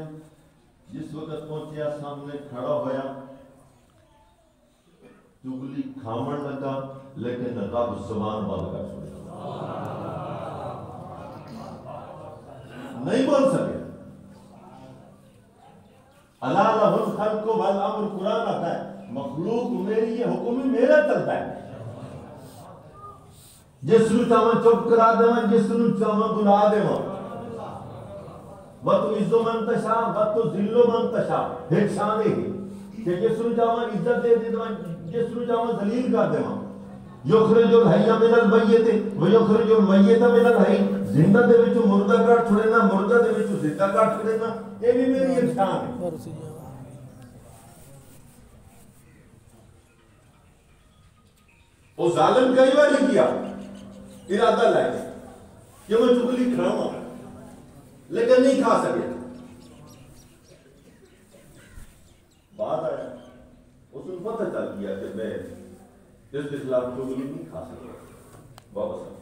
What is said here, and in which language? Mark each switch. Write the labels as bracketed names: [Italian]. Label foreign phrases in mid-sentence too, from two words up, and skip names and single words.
[Punjabi] جس وقت پہنچیا سامنے کھڑا ہویا، چگلی کھامن لگا لیکن رب زبان بند کر چھوڑا، نہیں بول سکے۔ [Arabic] اللہ لہ الخلق والامر [Urdu] قرآن آتا ہے، مخلوق میری ہے، حکم میرا چلتا ہے، [Punjabi] جس نو چاہاں چپ کرا دے جس نو چاہاں بلا دے [Arabic] وَتُعِزُّ مَن تَشَاءُ وَتُذِلُّ مَن تَشَاءُ، [Punjabi] ایک شان ہے کہ جس نو چاہاں عزت دے دے جس نو چاہاں ذلیل کر دے [Arabic] یخرج الحی من المیت ویخرج المیت من الحی، [Punjabi] زندہ دے وچوں مردہ کٹ چھڑنا، مردہ دے وچوں زندہ کٹ چھڑنا، [Urdu] یہ بھی میری ایک شان ہے۔ وہ ظالم کئی بار ہی کیا ارادہ لائے کہ میں چگلی کھاؤں لیکن نہیں کھا سکے، بات آیا اس نے پتہ چل گیا کہ میں اس کے خلاف چگلی نہیں کھا سکتا، واپس آ۔